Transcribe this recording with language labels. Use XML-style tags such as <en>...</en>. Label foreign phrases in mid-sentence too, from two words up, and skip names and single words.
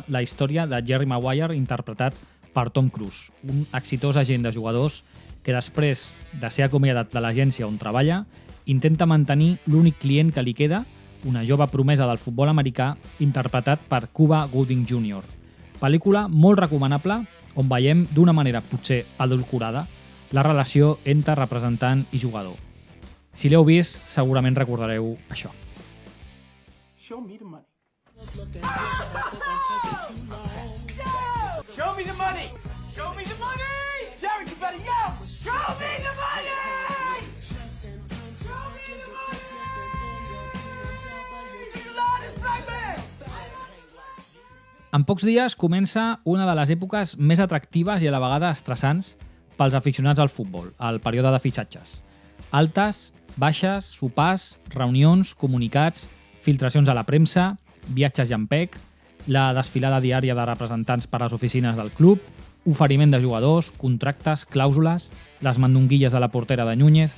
<ca>la història de Jerry Maguire interpretat per Tom Cruise, un exitós agent de jugadors que després de ser acomiadat de l'agència on treballa, intenta mantenir l'únic client que li queda, una jove promesa del futbol americà interpretat per Cuba Gooding Jr. Pel·lícula molt recomanable on veiem d'una manera potser adulcorada la relació entre representant i jugador. Si l'heu vist, segurament recordareu això.</ca> <en>Show me the money. Show me the money! Show me the money! Jerry, you better yell! Show me the money! Show me the money! You love this black man!</en> <ca>En pocs dies comença una de les èpoques més atractives i a la vegada estressants pels aficionats al futbol, el període de fitxatges. Altes, baixes, sopars, reunions, comunicats, filtracions a la premsa, viatges llampec, la desfilada diària de representants per a les oficines del club, oferiment de jugadors, contractes, clàusules, les mandonguilles de la portera de Núñez.</ca>